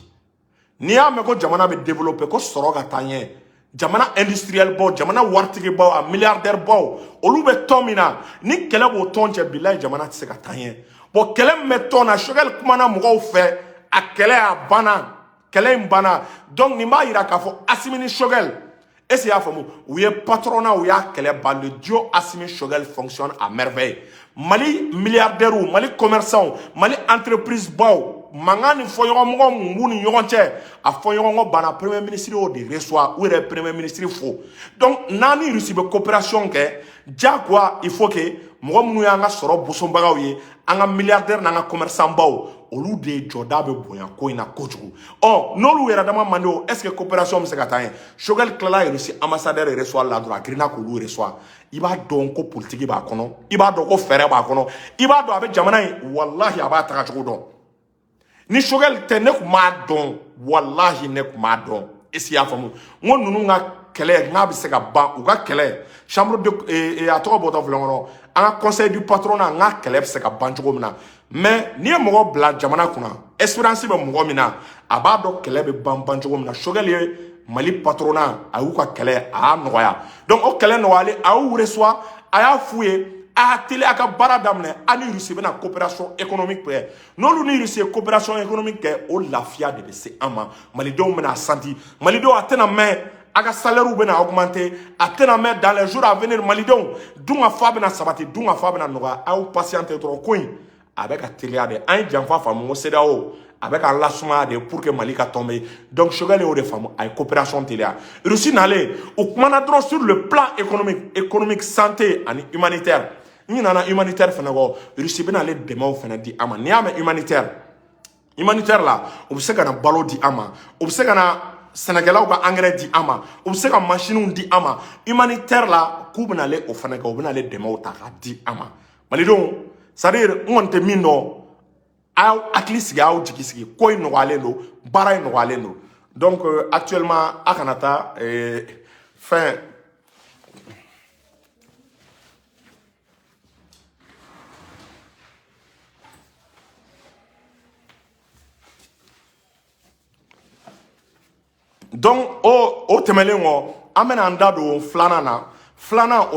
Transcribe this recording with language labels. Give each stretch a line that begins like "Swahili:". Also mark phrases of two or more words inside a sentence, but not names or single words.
Bambara: n'i y'a mɛn ko jamana bɛ développer ko sɔrɔ ka taa ɲɛ jamana industriel baw jamana waritigi baw a milliardaire baw olu bɛ tɔn min na ni kɛlɛ b'o tɔn cɛ bilahi jamana tɛ se ka taa ɲɛ bon kɛlɛ min bɛ tɔn na Choguel kumana mɔgɔw fɛ a kɛlɛ a banna kɛlɛ in banna donc nin b'a jira k'a fɔ Assimi ni Choguel
French: est-ce qu'il y'a
Bambara: faamu u ye patronat u y'a kɛlɛ ban le duo Assimi Choguel
French: fonctionne à merveille
Bambara: Mali milliardaires Mali commerçants Mali entreprise baw mangan ni fɔɲɔgɔnmɔgɔ mun b'u ni ɲɔgɔn cɛ a fɔɲɔgɔnkɔ banna
French: premier ministre
Bambara: o de reçoit u yɛrɛ
French: premier ministre
Bambara: fo donc n'an ni Russie bɛ coopération kɛ diyagoya
French: il faut que
Bambara: mɔgɔ minnu y'an ka sɔrɔ bosonbagaw ye an ka milliardaire n'an ka commerçant baw olu de jɔda bɛ bonya ko in na kojugu n'olu yɛrɛ dama man di o
French: est-ce que coopération
Bambara: bɛ se ka taa ɲɛ Choguel tilala Russie
French: ambassadeur reçoit
Bambara: la dɔrɔn a girinna k'olu reçoit i b'a dɔn ko politique b'a kɔnɔ i b'a dɔn ko fɛɛrɛ b'a kɔnɔ i b'a dɔn a bɛ jamana in wallahi a b'a tagacogo dɔn ni Choguel tɛ ne kun m'a dɔn wallahi ne kun m'a dɔn
French: est-ce qu'il y'a
Bambara: faamu n ko ninnu ka kɛlɛ n'a bɛ se ka ban u ka kɛlɛ
French: chambre de
Bambara: a tɔgɔ bɔtɔ filɛ kɔnɔ an ka
French: conseil du patronat
Bambara: n ka kɛlɛ bɛ se ka ban cogo min na mais n'i ye mɔgɔ bila jamana kunna espérance bɛ mɔgɔ min na a b'a dɔn kɛlɛ bɛ ban cogo min na Choguel ye Mali patronat a y'u ka kɛlɛ a y'a nɔgɔya donc o kɛlɛ nɔgɔyalen a y'u reçoit a y'a f'u ye a teli a ka baara daminɛ ani Russie bɛna
French: coopération économique
Bambara: kɛ n'olu ni Russie ye
French: coopération économique
Bambara: kɛ o lafiya de bɛ se an ma malidenw bɛna santi malidenw a tɛna mɛn a ka salaire bɛna augmenter a tɛna mɛn
French: dans les jours à venir
Bambara: malidenw dun ka fa bɛna sabati dun ka fa bɛna nɔgɔya a y'u patienter dɔrɔn ko in a bɛ ka teliya de an ye janfa faamu ko CEDEAO a bɛ ka lasumaya de
French: pour que
Bambara: Mali ka tomber donc Choguel y'o de faamu a ye coopération teliya Russie nalen u kumana dɔrɔn
French: sur le plan économique santé
Bambara: ani humanitaire ni nana humanitaire fana kɔ Russie bɛna ale dɛmɛw fana di an ma n'i y'a mɛn humanitaire la u bɛ se ka na balo di an ma u bɛ se ka na sɛnɛkɛlaw ka engrais di an ma u bɛ se ka machines di an ma humanitaire la k'u bɛna ale o fana kɛ u bɛna ale dɛmɛw ta k'a di an ma malidenw
French: c'est à dire
Bambara: n kɔni tɛ min dɔn a y'aw hakili sigi a y'aw jigi sigi ko in nɔgɔyalen don baara in nɔgɔyalen don
French: donc actuellement
Bambara: a kana taa fɛn donc o tɛmɛlen kɔ an bɛna an da don filanan na filanan o